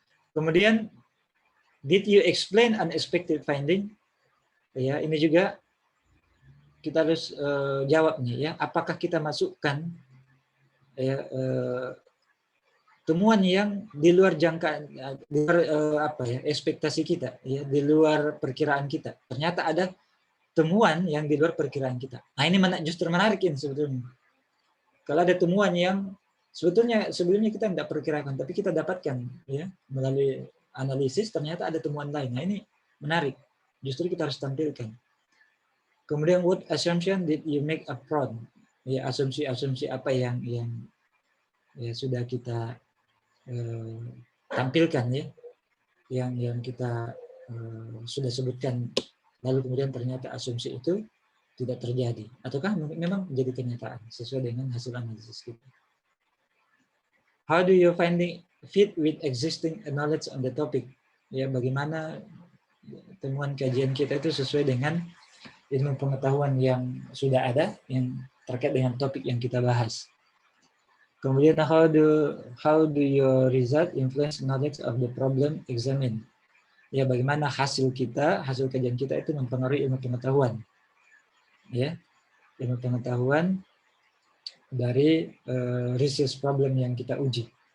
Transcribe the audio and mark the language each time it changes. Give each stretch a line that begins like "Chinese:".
Indonesian: Kemudian
English: did you explain unexpected finding?
Indonesian: Ya, ini juga kita harus jawab nih, ya. Apakah kita masukkan, ya, temuan yang di luar jangkaan, di luar ekspektasi kita, ya, di luar perkiraan kita. Ternyata ada temuan yang di luar perkiraan kita. Nah, ini justru menarik ini sebetulnya. Kalau ada temuan yang sebetulnya sebelumnya kita tidak perkirakan, tapi kita dapatkan, ya, melalui analisis, ternyata ada temuan lain. Nah, ini menarik. Justru kita harus tampilkan. Kemudian
English: what assumption did you make upfront?
Indonesian: Ya, asumsi-asumsi apa yang ya sudah kita tampilkan, ya, yang kita sudah sebutkan, lalu kemudian ternyata asumsi itu tidak terjadi, ataukah memang menjadi kenyataan sesuai dengan hasil analisis kita.
English: How do you finding fit with existing knowledge on the topic?
Indonesian: Ya, bagaimana temuan kajian kita itu sesuai dengan ilmu pengetahuan yang sudah ada yang terkait dengan topik yang kita bahas. Kemudian
English: how do your result influence knowledge of the problem examined?
Indonesian: Ya, bagaimana hasil kajian kita itu mempengaruhi ilmu pengetahuan, ya, ilmu pengetahuan dari research problem yang kita uji.